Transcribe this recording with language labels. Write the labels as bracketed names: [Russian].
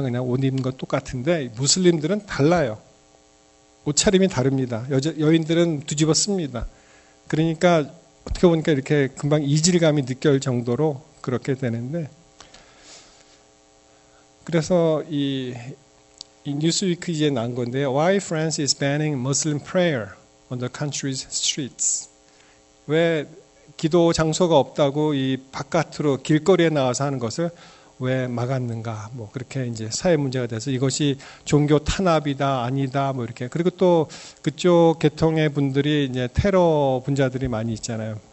[Korean] 그냥 옷 입는 것 똑같은데 무슬림들은 달라요. 옷차림이 다릅니다. 여인들은 뒤집어 씁니다. 그러니까 어떻게 보니까 이렇게 금방 이질감이 느껴질 정도로 그렇게 되는데 그래서 이 뉴스위크지에 난 건데요. [English] Why France is banning Muslim prayer on the country's streets? [Korean] 왜 기도 장소가 없다고 이 바깥으로 길거리에 나와서 하는 것을 왜 막았는가? 뭐 그렇게 이제 사회 문제가 돼서 이것이 종교 탄압이다 아니다 뭐 이렇게 그리고 또 그쪽 계통의 분들이 이제 테러 분자들이 많이 있잖아요.